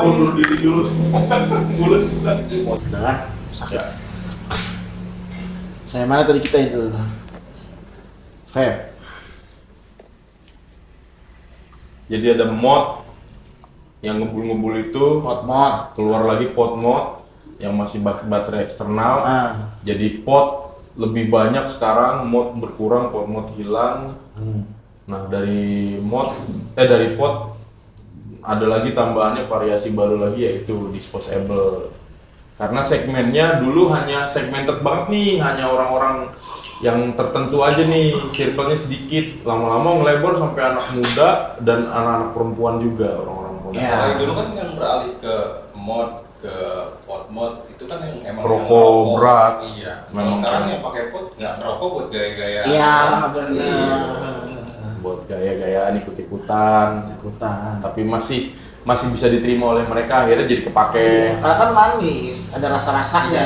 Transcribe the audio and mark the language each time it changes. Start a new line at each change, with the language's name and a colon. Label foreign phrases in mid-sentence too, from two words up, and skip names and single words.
Indonesian: Mundur diri dulu. Mulus. Dengan Ya. saya mana tadi kita itu? Feb. Jadi ada mod yang ngebul-ngebul itu, Hot mod. keluar lagi pot mod yang masih baterai eksternal. Ah. Jadi pot lebih banyak sekarang, mod berkurang, pot mod hilang. Nah dari pot ada lagi tambahannya variasi baru lagi yaitu disposable. Karena segmennya dulu hanya segmented banget nih, hanya orang-orang yang tertentu aja nih, circle-nya sedikit. Lama-lama ngelebar sampai anak muda dan anak-anak perempuan juga, orang-orang perempuan. Ya. Kalau dulu kan yang beralih ke mod ke pot mod itu kan yang emang Rokok yang ngerokok. berat. Iya. Kalau Memang sekarang kan. yang pakai pot nggak ngerokok buat gaya-gaya. Iya Iya. benar. Buat gaya-gayaan ikut-ikutan, Ikutan. tapi masih bisa diterima oleh mereka, akhirnya jadi kepake. Karena kan manis, ada rasa-rasanya.